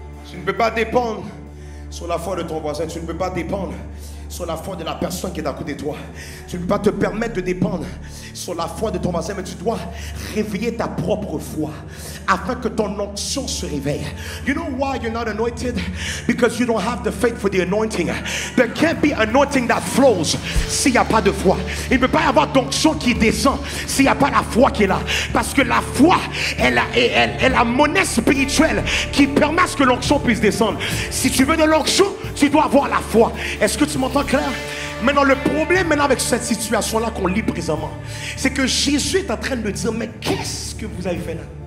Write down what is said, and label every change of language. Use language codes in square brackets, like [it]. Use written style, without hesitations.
[fr] Tu ne peux pas dépendre sur la foi de ton voisin. Tu ne peux pas dépendre sur la foi de la personne qui est à côté de toi. Tu ne peux pas te permettre de dépendre sur la foi de ton voisin, mais tu dois réveiller ta propre foi afin que ton onction se réveille. [en] You know why you're not anointed? Because you don't have the faith for the anointing. There can't be anointing that flows [fr] s'il n'y a pas de foi. Il ne peut pas y avoir d'onction qui descend s'il n'y a pas la foi qui est là. Parce que la foi est la monnaie spirituelle qui permet à ce que l'onction puisse descendre. Si tu veux de l'onction, tu dois avoir la foi. Est-ce que tu m'entends clair? Maintenant, le problème avec cette situation-là qu'on lit présentement, c'est que Jésus est en train de dire, mais qu'est-ce que vous avez fait là?